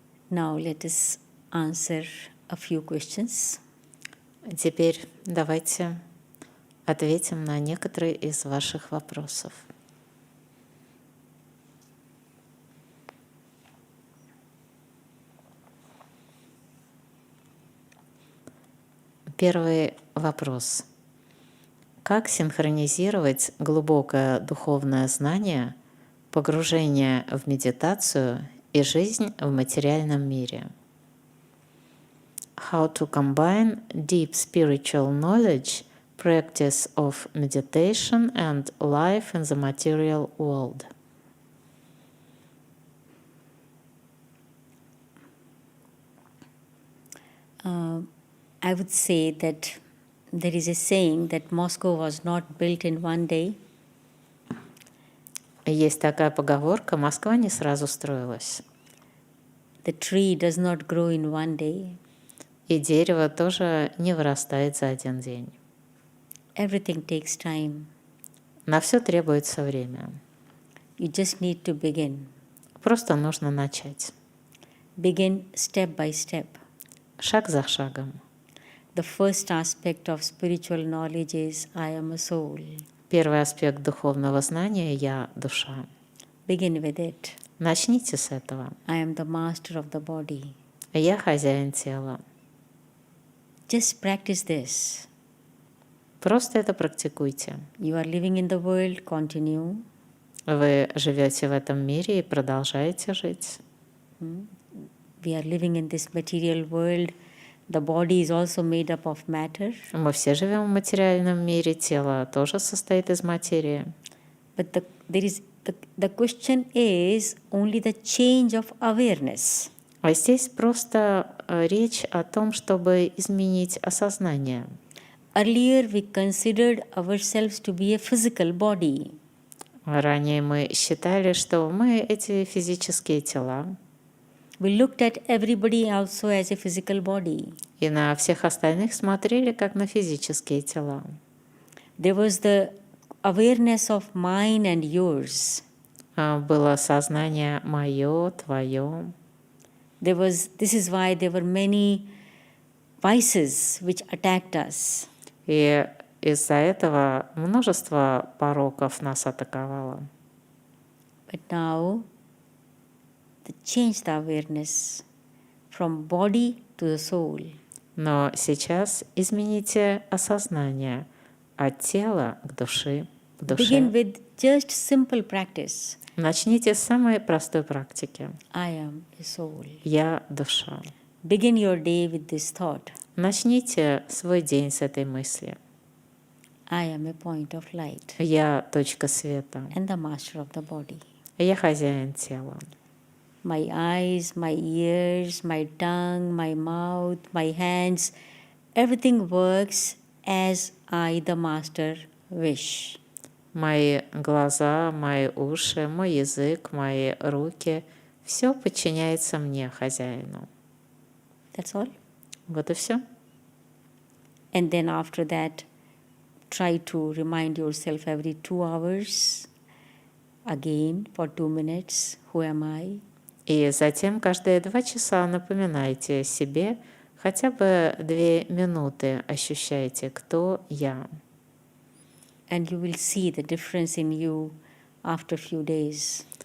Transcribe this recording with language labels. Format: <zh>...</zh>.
<en>Now let us answer a few questions.</en> <ru>Теперь давайте ответим на некоторые из ваших вопросов. Первый вопрос. Как синхронизировать глубокое духовное знание, погружение в медитацию и жизнь в материальном мире?</ru> <en>How to combine deep spiritual knowledge, practice of meditation and life in the material world? I would say that there is a saying that Moscow was not built in one day.</en> <ru>Есть такая поговорка: Москва не сразу строилась.</ru> <en>The tree does not grow in one day.</en> <ru>И дерево тоже не вырастает за один день.</ru> <en>Everything takes time.</en> <ru>На все требуется время.</ru> <en>You just need to begin.</en> <ru>Просто нужно начать.</ru> <en>Begin step by step.</en> <ru>Шаг за шагом.</ru> <en>The first aspect of spiritual knowledge is I am a soul.</en> <ru>Первый аспект духовного знания — я душа.</ru> <en>Begin with it.</en> <ru>Начните с этого.</ru> <en>I am the master of the body.</en> <ru>Я хозяин тела.</ru> <en>Just practice this.</en> <ru>Просто это практикуйте.</ru> <en>You are living in the world, continue.</en> <ru>Вы живете в этом мире и продолжаете жить.</ru> <en>We are living in this material world. The body is also made up of matter.</en> <ru>Мы все живем в материальном мире, тело тоже состоит из материи.</ru> <en>But the question is only the change of awareness.</en> <ru>А здесь просто речь о том, чтобы изменить осознание.</ru> <en>Earlier we considered ourselves to be a physical body.</en> <ru>Ранее мы считали, что мы эти физические тела.</ru> <en>We looked at everybody also as a physical body.</en> <ru>И на всех остальных смотрели как на физические тела.</ru> <en>There was the awareness of mine and yours.</en> <ru>Было сознание мое, твое.</ru> <en>This is why there were many vices which attacked us.</en> <ru>И из-за этого множество пороков нас атаковало.</ru> <en>But now, change the awareness from body to the soul.</en> <ru>Но сейчас измените осознание от тела к душе, к душе.</ru> <en>Begin with just simple practice.</en> <ru>Начните с самой простой практики.</ru> <en>I am a soul.</en> <ru>Я душа.</ru> <en>Begin your day with this thought.</en> <ru>Начните свой день с этой мысли.</ru> <en>I am a point of light.</en> <ru>Я точка света.</ru> <en>And the master of the body.</en> <ru>Я хозяин тела.</ru> <en>My eyes, my ears, my tongue, my mouth, my hands, everything works as I, the master, wish.</en> <ru>Мои глаза, мои уши, мой язык, мои руки — все подчиняется мне, хозяину.</ru> <en>That's all.</en> <ru>Вот и все.</ru> <en>And then after that, try to remind yourself every 2 hours, again for 2 minutes, who am I?</en> <ru>И затем каждые 2 часа напоминайте себе, хотя бы 2 минуты ощущайте, кто я.</ru> <en>And you will see the difference in you after a few days.</en>